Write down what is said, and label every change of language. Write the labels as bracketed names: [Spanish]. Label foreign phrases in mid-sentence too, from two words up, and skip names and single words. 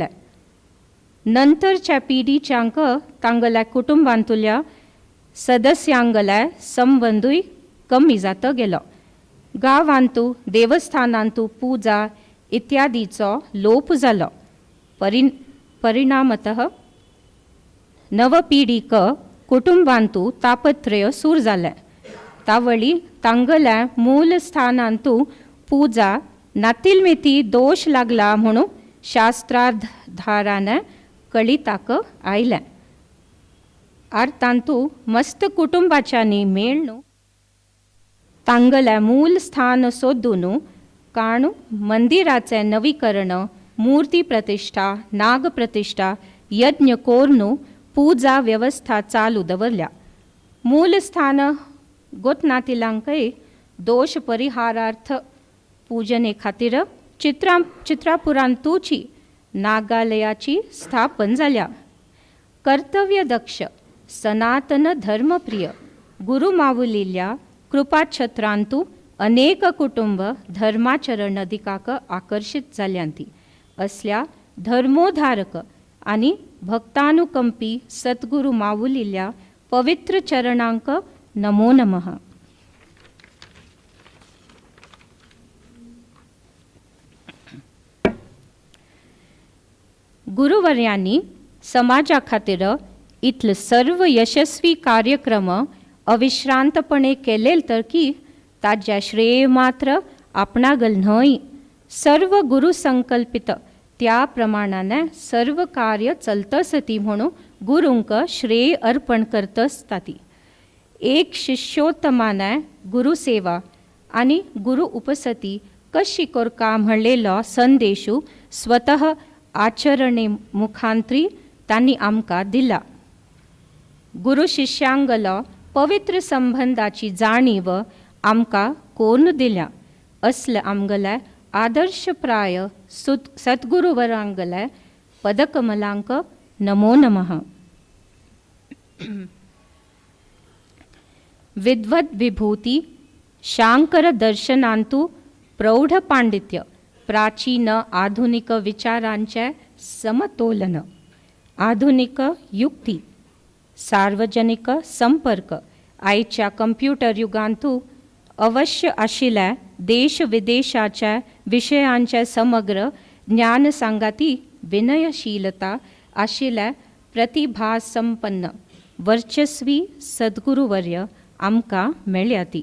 [Konkani] नंतरच्या पिढीच्यांक तांगल्या कुटुंबांतुल्या सदस्यांगले संबंदूय कमी जात गेलो. गांवांतू देवस्थानांतू पूजा इत्यादीचो लोप जालो. परिणामतः नवपिढीक कुटुंबांतू तापत्रय सूर जाले. तावळी तांगल्या मूल स्थानांतू पूजा नातिलमेती दोष लागला म्हणून शास्त्राधाराने कळिताक आयलें. तांतू मस्त कुटुंबाच्यानी मेळणू तांगल्या मूल स्थान सोदून काणू मंदिराचे नवीकरण मूर्ती प्रतिष्ठा नाग प्रतिष्ठा यज्ञ कोरनू पूजा व्यवस्था चालू दवरल्या मूल स्थान गोतनातिलांकय दोष परिहारार्थ पूजने खातीर चित्रापुरांतूची नागालयाची स्थापन जाल्या कर्तव्यदक्ष सनातन धर्मप्रिय गुरु माऊलील्या कृपाछत्रांतू अनेक कुटुंब धर्माचरण दिकाक आकर्षित जाल्यांती असल्या धर्मोधारक आणि भक्तानुकंपी सद्गुरू माऊलील्या पवित्र चरणांक नमो नमः. गुरुवर्यांनी समाजा खातीर इतले सर्व यशस्वी कार्यक्रम अविश्रांतपणे केलेल तर की ताज्या श्रेय मात्र आपणागल न्हय सर्व गुरु संकल्पित त्या प्रमाणाने सर्व कार्य चलतसती म्हणून गुरूंक श्रेय अर्पण करतसताती. एक शिष्योत्तमाने गुरुसेवा आणि गुरु उपसती कशी करका म्हणलेलो संदेशू स्वतः आचरणे मुखांतरी तांणी आमकां दिला. गुरु शिष्यांगलो पवित्र संबंधाची जाणीव आमकां कोण दिल्या असले आमगले आदर्शप्राय सद्गुरुवरांगले पदकमलांक नमो नमः. विद्वद विभूती शांकर दर्शनांतू प्रौढ पांडित्य प्राचीन आधुनिक विचारांचे समतोलन आधुनिक युक्ती सार्वजनिक संपर्क आयच्या कंप्युटर युगांतू अवश्य आशिल्ल्या देश विदेशाच्या विशयांचे समग्र ज्ञान सांगाती विनयशीलता आशिल्ल्या प्रतिभासंपन्न वर्चस्वी सद्गुरुवर्य आमकां मेळ्ळ्याती.